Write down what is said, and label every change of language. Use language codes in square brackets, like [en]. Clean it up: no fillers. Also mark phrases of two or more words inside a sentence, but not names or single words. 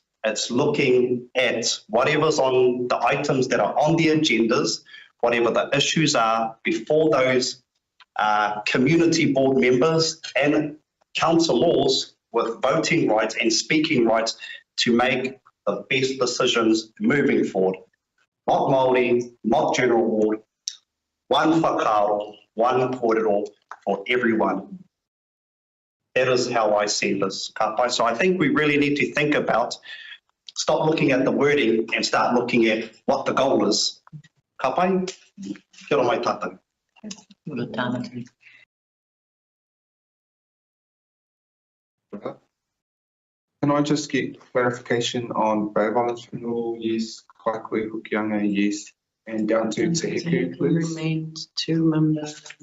[en] It's looking at whatever's on the items that are on the agendas, whatever the issues are before those community board members and councillors with voting rights and speaking rights to make the best decisions moving forward. Not Māori, not general ward, one whakaaro, one kōrero for everyone. That is how I see this, [mi] ka pai. [en] So I think we really need to think about, stop looking at the wording and start looking at what the goal is. [mi] Ka pai, kia ora mai tātou. [en] Can I just get clarification on Bay of Islands Funeral? Yes. Kaikohe Hokianga, yes. And down to Te Heku, please. Remained 2 members.